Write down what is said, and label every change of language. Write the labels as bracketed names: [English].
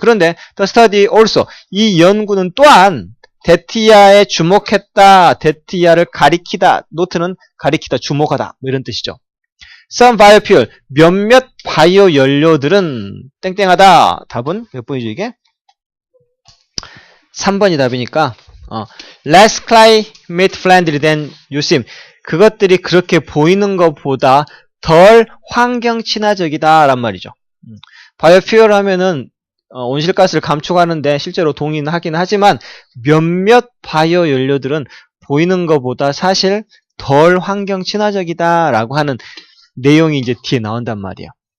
[Korean] 그런데 [English] the study also [Korean] 이 연구는 또한 대티아에 주목했다. 대티아를 가리키다. 노트는 가리키다, 주목하다. 뭐 이런 뜻이죠. [English] Some biofuel [Korean] 몇몇 바이오 연료들은 땡땡하다. 답은 몇 번이죠 이게? 3번이 답이니까 [English] less climate friendly than you seem. [Korean] 그것들이 그렇게 보이는 것보다 덜 환경 친화적이다 란 말이죠. 바이오퓨얼 하면은 온실가스를 감축하는데 실제로 동의는 하긴 하지만 몇몇 바이오 연료들은 보이는 것보다 사실 덜 환경 친화적이다 라고 하는 내용이 이제 뒤에 나온단 말이에요.